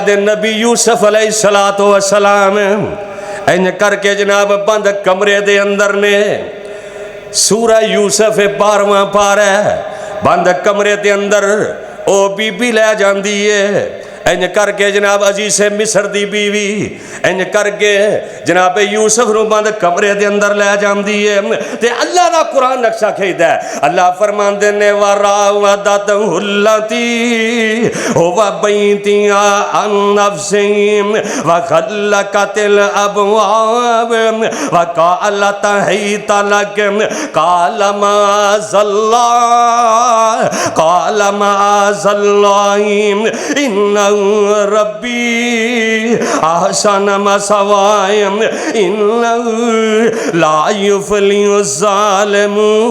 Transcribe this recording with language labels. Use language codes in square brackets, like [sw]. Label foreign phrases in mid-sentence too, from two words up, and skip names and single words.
[pa] دے نبی یوسف علیہ الصلاۃ والسلام اینج کر کے جناب بند کمرے دے اندر نے، سورہ یوسف 12واں پارہ بند کمرے دے اندر او بی بی لے جاندی ہے، اینج کر کے جناب عزیز مصر دی بیوی اینج کر کے جناب یوسف نوں بند کمرے دے اندر لے جاندی ہے تے اللہ دا قرآن نقشہ کھچدا ہے. اللہ فرماندے نے [ar] وراودته التي هو في بيتها عن نفسه وغلقت الأبواب وقالت هيت لك قال معاذ الله إنه ربي أحسن مثواي إنه لا يفلح الظالمون